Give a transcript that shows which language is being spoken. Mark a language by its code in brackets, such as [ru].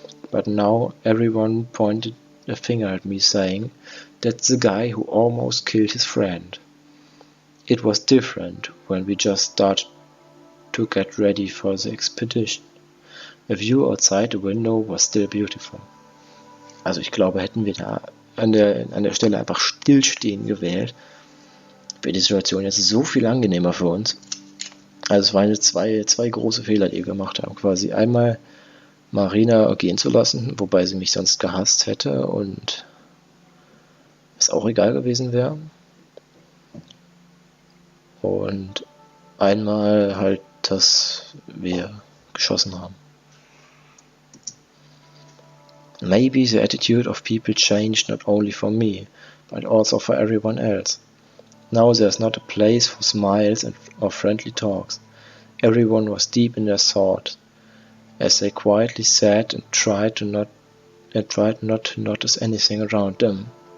[en] But now everyone pointed a finger at me, saying, "That's the guy who almost killed his friend." It was different when we just started to get ready for the expedition. A view outside the window was still beautiful. [de] Also ich glaube, hätten wir da an der Stelle einfach stillstehen gewählt, wäre die Situation jetzt so viel angenehmer für uns. Also es waren jetzt zwei große Fehler, die wir gemacht haben. Quasi einmal Marina gehen zu lassen, wobei sie mich sonst gehasst hätte und es auch egal gewesen wäre. Und einmal halt, dass wir geschossen haben. [en] Maybe the attitude of people changed not only for me, but also for everyone else. Now there's not a place for smiles or friendly talks. Everyone was deep in their thought, as they quietly sat and tried not to notice anything around them.